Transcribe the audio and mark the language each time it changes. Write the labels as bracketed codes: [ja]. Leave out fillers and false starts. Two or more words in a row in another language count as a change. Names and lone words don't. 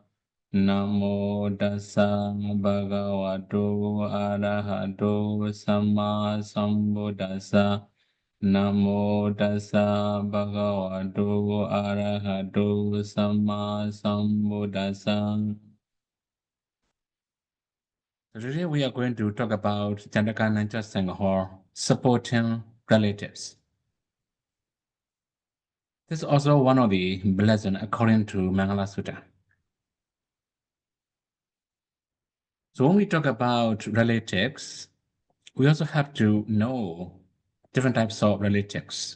[pi] Namo Tassa Bhagavato Arahato Samma Sambuddhassa. Namo Tassa Bhagavato Arahato Samma Sambuddhassa. [en] Today we are going to talk about [pi] Ñātakānañca Saṅgaho, [en] supporting relatives. This is also one of the blessings according to Mangala Sutta. So when we talk about relatives, we also have to know different types of relatives.